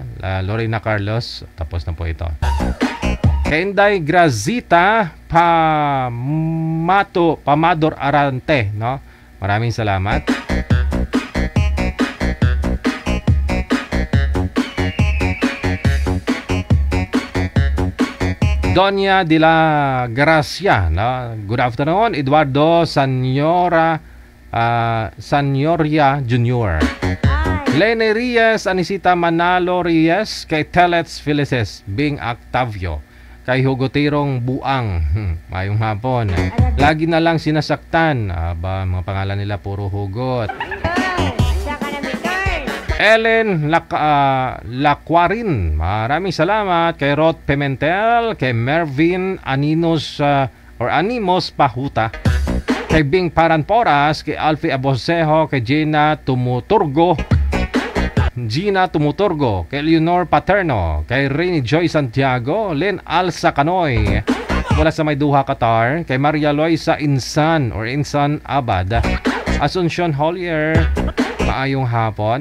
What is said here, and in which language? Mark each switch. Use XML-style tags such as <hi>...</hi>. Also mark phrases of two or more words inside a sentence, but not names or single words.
<tl>Lorena Carlos, tapos na po ito. Kay Inday Grazita Pamador Arante, no? Maraming salamat. Doña de la Gracia, no?</tl> <en>Good afternoon.</en> <tl>Eduardo Sanyoria Jr. Lene Reyes, Anisita Manalo Reyes, kay Telets Felices Bing Octavio, kay Hugotirong Buang,</tl> <ceb>mayong hapon.</ceb> <tl>Lagi na lang sinasaktan. Mga pangalan nila puro hugot. Ellen Lacuarin, maraming salamat. Kay Rod Pimentel, kay Mervin Animos Pahuta, kay Bing Paranporas, kay Alfie Abosejo, kay Gina Tumuturgo, kay Leonor Paterno, kay Rainy Joy Santiago, Len Alsa Canoy, mula sa Mayduha, Qatar, kay Maria Loisa Insan Abad, Asuncion Hollier,</tl> <ceb>maayong hapon.</ceb>